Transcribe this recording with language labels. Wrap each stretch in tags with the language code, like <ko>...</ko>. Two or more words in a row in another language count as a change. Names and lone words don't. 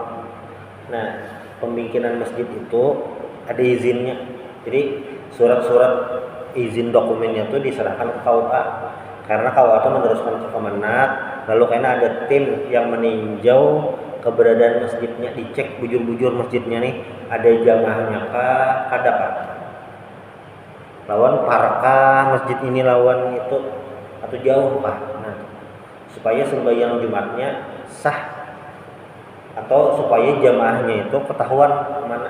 <id>Nah pembikinan masjid itu ada izinnya. Jadi surat-surat izin dokumennya tuh diserahkan ke KUA, karena KUA itu meneruskan ke Kemenak. Lalu karena ada tim yang meninjau keberadaan masjidnya,</id> <bjn>dicek bujur-bujur masjidnya nih ada jamaahnya kah, ada kah, lawan parkah masjid ini lawan itu atau jauh kah.</bjn> <id>Nah supaya sembahyang Jumatnya sah atau supaya jamaahnya itu ketahuan mana.</id>